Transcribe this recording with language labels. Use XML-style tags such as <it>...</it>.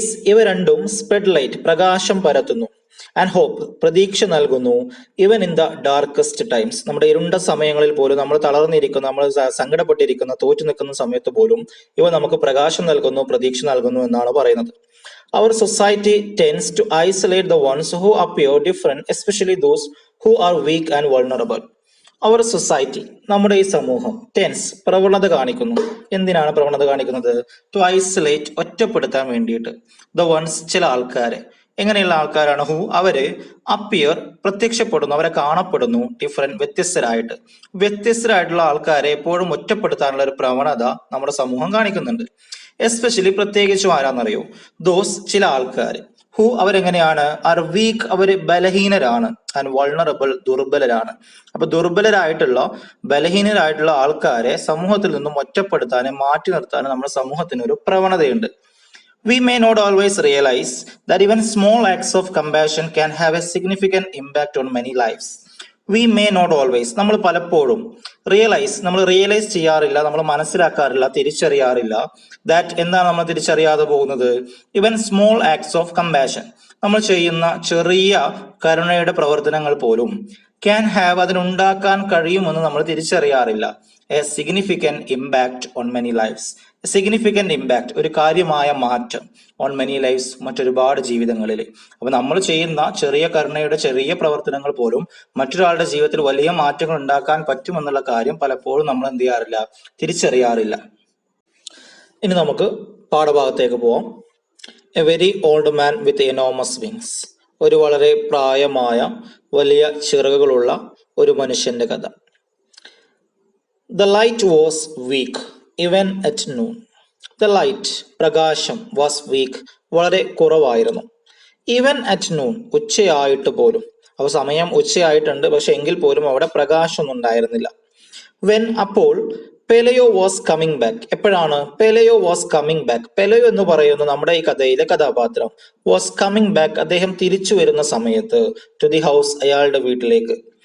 <ml>ഇവ രണ്ടും</ml> <en>spread light,</en> <ml>പ്രകാശം പരത്തുന്നു,</ml> <en>and hope,</en> <ml>പ്രതീക്ഷ നൽകുന്നു,</ml> <en>even in the darkest times,</en> <ml>നമ്മുടെ ഇരുണ്ട സമയങ്ങളിൽ പോലും, നമ്മൾ തളർന്നിരിക്കുന്ന, നമ്മൾ സങ്കടപ്പെട്ടിരിക്കുന്ന, തോറ്റു നിൽക്കുന്ന സമയത്ത് പോലും ഇവ നമുക്ക് പ്രകാശം നൽകുന്നു, പ്രതീക്ഷ നൽകുന്നു എന്നാണ് പറയുന്നത്.</ml> <en>Our society tends to isolate the ones who appear different, especially those who are weak and vulnerable.</en> <ml>Our society, നമ്മുടെ ഈ സമൂഹം, ടെൻസ്, പ്രവണത കാണിക്കുന്നു. എന്തിനാണ് പ്രവണത കാണിക്കുന്നത്?</ml> <en>to isolate,</en> <ml>ഒറ്റപ്പെടുത്താൻ വേണ്ടിയിട്ട്. ദ വൺസ്, ചില ആൾക്കാരെ. എങ്ങനെയുള്ള ആൾക്കാരാണ്? ഹു, അവര്, അപ്പിയർ, പ്രത്യക്ഷപ്പെടുന്നു, അവരെ കാണപ്പെടുന്നു, ഡിഫറെന്റ്, വ്യത്യസ്തരായിട്ടുള്ള ആൾക്കാരെ എപ്പോഴും ഒറ്റപ്പെടുത്താനുള്ള ഒരു പ്രവണത നമ്മുടെ സമൂഹം കാണിക്കുന്നുണ്ട്. എസ്പെഷ്യലി, പ്രത്യേകിച്ചും ആരാന്നറിയോ? ദോസ്, ചില ആൾക്കാർ. ഹു, അവരെങ്ങനെയാണ്?</ml> <en>are weak,</en> <ml>അവര് ബലഹീനരാണ്.</ml> <en>and vulnerable,</en> <ml>ദുർബലരാണ്. അപ്പൊ ദുർബലരായിട്ടുള്ള, ബലഹീനരായിട്ടുള്ള ആൾക്കാരെ സമൂഹത്തിൽ നിന്നും ഒറ്റപ്പെടുത്താനും മാറ്റി നിർത്താനും നമ്മുടെ സമൂഹത്തിന് ഒരു പ്രവണതയുണ്ട്.</ml> <en>We may not always realize that even small acts of compassion can have a significant impact on many lives. We may not always,</en> <ml>നമ്മൾ പലപ്പോഴും നമ്മൾ റിയലൈസ് ചെയ്യാറില്ല, നമ്മൾ മനസ്സിലാക്കാറില്ല, തിരിച്ചറിയാറില്ല. ദാറ്റ്, എന്താണ് നമ്മൾ തിരിച്ചറിയാതെ പോകുന്നത്?</ml> <en>even small acts of compassion,</en> <ml>നമ്മൾ ചെയ്യുന്ന ചെറിയ കരുണയുടെ പ്രവർത്തനങ്ങൾ പോലും</ml> <en>can have,</en> <ml>അതിനുണ്ടാക്കാൻ കഴിയുമെന്ന് നമ്മൾ തിരിച്ചറിയാറില്ല.</ml> <en>A significant impact on many lives. Significant impact,</en> <ml>ഒരു കാര്യമായ മാറ്റം,</ml> <en>on many lives,</en> <ml>മറ്റൊരുപാട് ജീവിതങ്ങളിൽ. അപ്പൊ നമ്മൾ ചെയ്യുന്ന ചെറിയ കരുണയുടെ ചെറിയ പ്രവർത്തനങ്ങൾ പോലും മറ്റൊരാളുടെ ജീവിതത്തിൽ വലിയ മാറ്റങ്ങൾ ഉണ്ടാക്കാൻ പറ്റുമെന്നുള്ള കാര്യം പലപ്പോഴും നമ്മൾ എന്ത് ചെയ്യാറില്ല? തിരിച്ചറിയാറില്ല. ഇനി നമുക്ക് പാഠഭാഗത്തേക്ക് പോവാം.</ml> <en>a very old man with enormous wings,</en> <ml>ഒരു വളരെ പ്രായമായ വലിയ ചിറകുകളുള്ള ഒരു മനുഷ്യന്റെ കഥ.</ml> <en>The light was weak even at noon. The light,</en> <ml>പ്രകാശം,</ml> <en>was weak,</en> <ml>വളരെ കുറവായിരുന്നു.</ml> <en>Even at noon,</en> <ml>ഉച്ചയായിട്ട് പോലും. അപ്പോൾ സമയം ഉച്ചയായിട്ടുണ്ട്, പക്ഷെ എങ്കിൽ പോലും അവിടെ പ്രകാശമൊന്നും ഉണ്ടായിരുന്നില്ല.</ml> <en>When,</en> <ml>അപ്പോൾ,</ml> <en>Pelayo was coming back.</en> <ml>എപ്പോഴാണ്</ml> <en>Pelayo was coming back?</en> <ml>പെലയോ എന്ന് പറയുന്ന നമ്മുടെ ഈ കഥയിലെ കഥാപാത്രം</ml> <en>was coming back,</en> <ml>അദ്ദേഹം തിരിച്ചു വരുന്ന സമയത്ത്,</ml> <en>to the house,</en> <ml>അയാളുടെ വീട്ടിലേക്ക്.</ml>